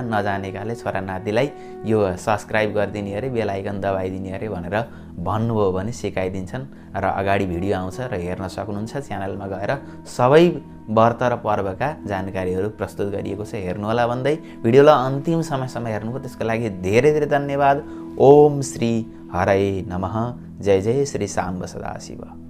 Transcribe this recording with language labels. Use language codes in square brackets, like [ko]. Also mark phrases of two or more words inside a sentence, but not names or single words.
[ne] नजानेकाले छोरा नातिलाई यो सब्सक्राइब गरिदिने अरे, [en] bell icon [ne] दबाइदिने अरे भनेर भन्नुभयो भने सिकाइदिन्छन् र अगाडि भिडियो आउँछ र हेर्न सक्नुहुन्छ। च्यानलमा गएर सबै व्रत र पर्वका जानकारीहरू प्रस्तुत गरिएको छ, हेर्नुहोला भन्दै भिडियोलाई अन्तिम समयसम्म हेर्नुभयो त्यसको लागि धेरै धेरै धन्यवाद। [sa] ओम श्री हरये नमः। जय जय श्री साम्ब सदाशिव।